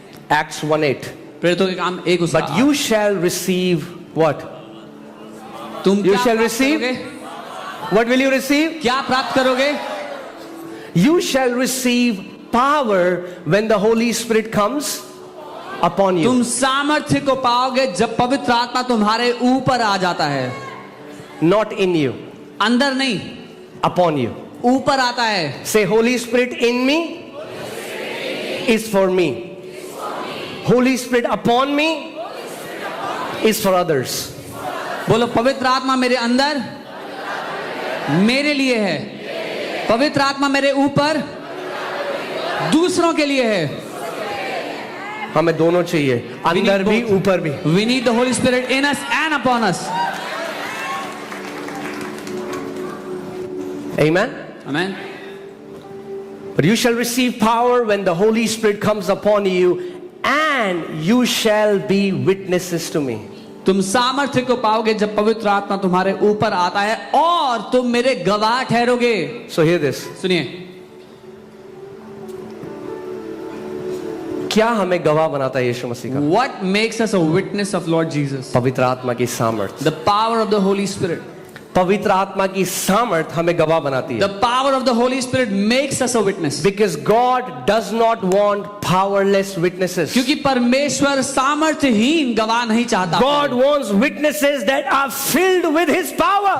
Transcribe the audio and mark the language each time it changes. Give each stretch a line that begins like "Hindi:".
English: Acts 1:8.
Hindi: प्रेरितों के काम 1 उसका।
English: But you shall receive what?
Hindi: तुम
English: You
Hindi: क्या
English: shall
Hindi: प्राप्त
English: receive?
Hindi: करोगे?
English: What will you receive?
Hindi: क्या प्राप्त करोगे?
English: You shall receive power when the Holy Spirit comes upon you.
Hindi: तुम सामर्थ्य को पाओगे जब पवित्र आत्मा तुम्हारे ऊपर आ जाता है।
English: Not in you,
Hindi: अंदर नहीं,
English: upon you.
Hindi: ऊपर आता है।
English: Say, Holy Spirit in me is for me. Holy Spirit upon me is for others.
Hindi: बोलो, पवित्र आत्मा मेरे अंदर मेरे लिए है, पवित्र आत्मा मेरे ऊपर दूसरों के लिए है। हमें दोनों चाहिए, अंदर भी ऊपर भी।
English: We need the Holy Spirit in us and upon us. Amen. Amen. But you shall receive power when the Holy Spirit comes upon you, and you shall be witnesses to me.
Hindi: तुम सामर्थ्य को पाओगे जब पवित्र आत्मा तुम्हारे ऊपर आता है और तुम मेरे गवाह ठहरोगे।
English: So hear this.
Hindi: सुनिए, क्या हमें गवाह बनाता है यीशु मसीह का?
English: what makes us a witness of Lord Jesus?
Hindi: पवित्र आत्मा की सामर्थ।
English: The power of the Holy Spirit.
Hindi: पवित्र आत्मा की सामर्थ हमें गवाह बनाती है।
English: The power of the Holy Spirit makes us a witness. Because God does not want powerless witnesses.
Hindi: क्योंकि परमेश्वर सामर्थ्यहीन गवाह नहीं चाहता।
English: God wants witnesses that are filled with His power.